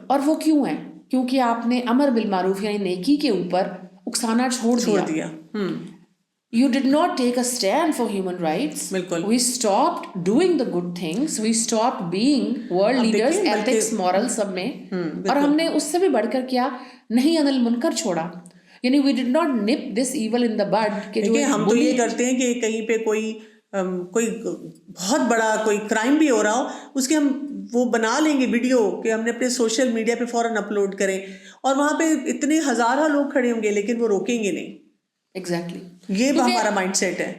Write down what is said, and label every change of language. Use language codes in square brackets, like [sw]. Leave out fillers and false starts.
[ur] اور وہ کیوں ہے؟ کیونکہ آپ نے امر بالمعروف یعنی نیکی کے اوپر اکسانا چھوڑ دیا. [en] You did not take a stand for human rights. [ur] بالکل. [en] We stopped doing the good things. We stopped being world leaders, ethics, morals [ur] سب میں. اور ہم نے اس سے بھی بڑھ کر کیا نہیں انل منکر چھوڑا. یعنی [en] we did not nip this evil in the bud. [ur] کہ جو ہم تو یہ کرتے ہیں کہ کہیں پہ کوئی بہت بڑا کوئی کرائم بھی ہو رہا ہو اس کے ہم وہ بنا لیں گے ویڈیو کہ ہم نے اپنے سوشل میڈیا پہ فوراً اپلوڈ کریں اور وہاں پہ اتنے ہزارہ لوگ کھڑے ہوں گے لیکن وہ روکیں گے نہیں. [en] Exactly. [ur] یہ ہمارا مائنڈ سیٹ ہے.